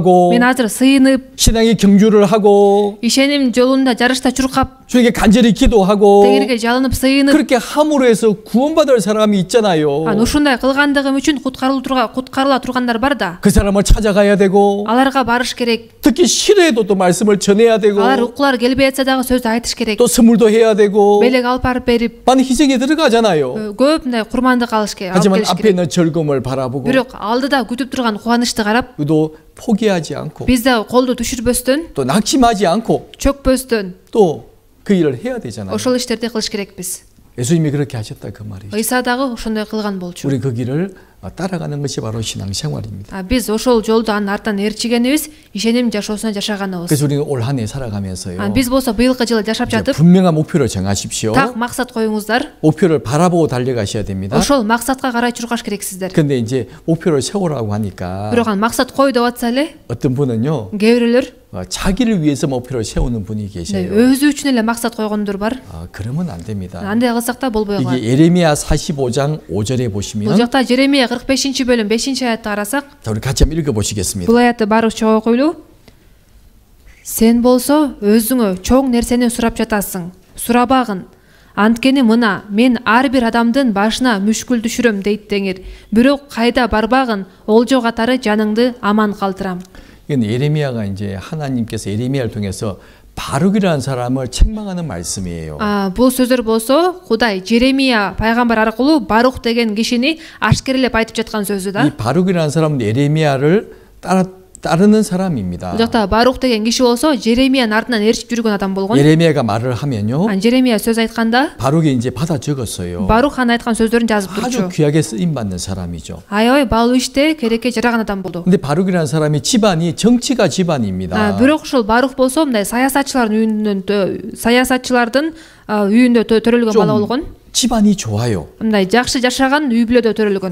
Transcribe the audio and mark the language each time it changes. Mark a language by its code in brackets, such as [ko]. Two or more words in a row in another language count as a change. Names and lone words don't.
[ky] мен азыр сыйынып, [ko] 신앙의 경주를 하고 [ky] ишеним жолунда жарышта чуркап, [ko] 주님께 간절히 기도하고 [ky] Теңирге жалынып сыйынып, [ko] 그렇게 함으로 해서 구원받을 사람이 있잖아요. [ky] ушундай кылгандыгым үчүн куткарыла тургандар бар да. [ko] 그 사람을 찾아가야 되고 [ky] Аларга барыш керек. [ko] 듣기 싫어해도 또 말씀을 전해야 되고 [ky] Алар укулар келбей атса дагы сөздү айтыш керек. [ko] 또 선물도 해야 되고 [ky] Белек алып барып берип, [ko] 많은 희생이 들어가잖아요. [ky] көп мындай курмандык алып [ko] 하지만 [ky] келиш [ko] 앞에 [ky] керек. [ko] 있는 즐거움을 바라보고 [ky] Бирок алдыда күтүп турган кубанычты карап, [ko] 또 포기하지 않고 [ky] биз да колду түшүрбөстөн, [ko] 또 낙심하지 않고 [ky] чөкпөстөн [ko] 또 그 일을 해야 되잖아요. [ky] ошол иштерди кылыш керекпиз. [ko] 예수님이 그렇게 하셨다 그 말이죠. [ky] ыйса дагы ошондой кылган болчу. [ko] 우리 그 길을 따라가는 것이 바로 신앙생활입니다. [ky] Биз ошол жолду анын артынан ээрчигенибиз, ишеним жашоосуна жашаганыбыз. [ko] 그래서 우리는 올 한 해 살아가면서요. [ky] Биз болсо быйылкы жылы жашап жатып, [ko] 분명한 목표를 정하십시오. [ky] так максат коюңуздар. [ko] 목표를 바라보고 달려가셔야 됩니다. [ky] Ошол максатка карай чуркаш керексиздер. [ko] 근데 이제 목표를 세우라고 하니까 [ky] Бирок ан максат кой деп атса эле, [ko] 어떤 분은요 [ky] кээ бирлер [ko] 자기를 위해서 목표를 세우는 분이 계세요. [ky] өзү үчүн эле максат койгондор бар. [ko] 그러면 안 됩니다. [ky] Андай кылсак да болбой калат. [ko] 이게 예레미야 45장 5절에 [ky] Бул [ko] 보시면 [ky] жакта Жеремия 45-бөлүм 5-аятты карасак, [ko] 자, 우리 같이 한번 읽어보시겠습니다. [ky] бул аятты баарыбызча окуйлу. Сен болсо өзүңө чоң нерсени сурап жатасың. Сурабагын. Анткени мына мен ар бир адамдын башына мүшкүл түшүрөм дейт Теңир. Бирок кайда барбагын, олжо катары жаныңды аман калтырам. [ko] 이건 예레미야가 이제 하나님께서 예레미야를 통해서 바룩이라는 사람을 책망하는 말씀이에요. [ky] Бул сөздөр болсо Кудай Жеремия пайгамбар аркылуу Барух деген кишини ашкерелеп айтып жаткан сөзү да. [ko] 이 바룩이라는 사람은 예레미야를 따르는 사람입니다. [ky] Бул жакта Барух деген киши болсо Жеремиянын артынан ээрчип жүргөн адам болгон. [ko] 예레미야가 말을 하면요. [ky] Жеремия сөз айтканда [ko] 바룩이 이제 받아 적었어요. [ky] Барух ан айткан сөздөрүн жазып [ko] 아주 [ky] турчу. [ko] 귀하게 쓰임 받는 사람이죠. [ky] Аябай баалуу иште керекке жараган адам болду. [ko] 근데 바룩이라는 사람이 집안이 정치가 집안입니다. [ky] Бирок ушул Барух болсо мындай саясатчылардын үйүндө төрөлгөн бала болгон. [ko] 집안이 좋아요. [ky] Мындай жакшы жашаган үй бүлөдө төрөлгөн.